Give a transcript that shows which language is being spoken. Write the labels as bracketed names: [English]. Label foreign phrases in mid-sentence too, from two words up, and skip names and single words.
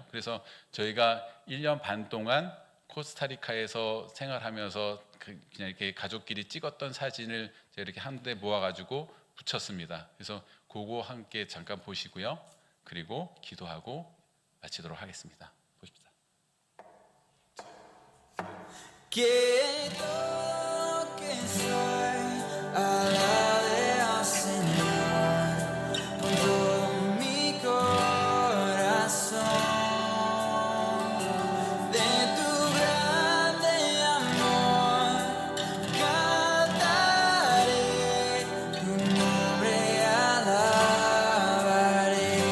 [Korean] 그래서 저희가 1년 반 동안 코스타리카에서 생활하면서 그냥 이렇게 가족끼리 찍었던 사진을 제가 이렇게 한데 모아가지고 붙였습니다. 그래서 그거 함께 잠깐 보시고요. 그리고 기도하고 마치도록 하겠습니다. 보십시다. [Spanish] Que todo que soy alabe al Señor con todo mi corazón. De tu grande amor cantaré, tu nombre alabaré.